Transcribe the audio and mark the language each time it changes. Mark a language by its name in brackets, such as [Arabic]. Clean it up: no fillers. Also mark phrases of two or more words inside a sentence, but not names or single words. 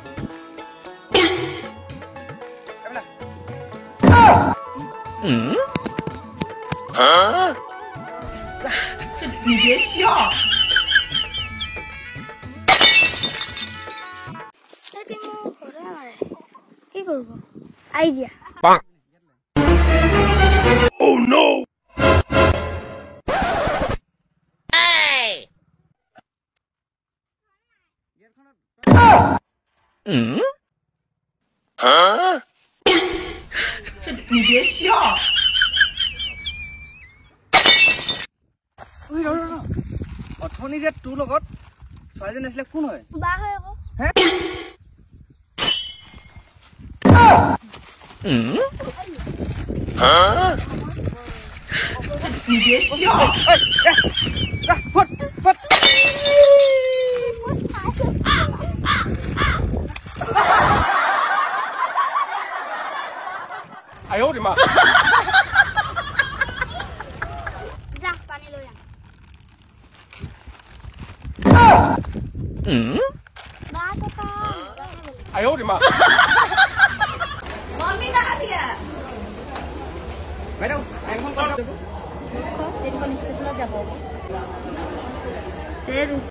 [Chinese] 你别笑。 [Assamese] কি কৰিব আইডিয়া [English] Oh no! [Chinese] 你别笑。 [Assamese] অথনি যে তোৰ লগত ছোৱালীজনী আছিলে কোন হয় বা হয় আকৌ [Chinese] 你别笑。哎呦我的妈！ [Assamese] যা পানী লৈ আন বা ককা [Chinese] 哎呦我的妈！ [Assamese] বাইদেউ এখন ক'ত যাব? এইখন ষ্টেচনত যাব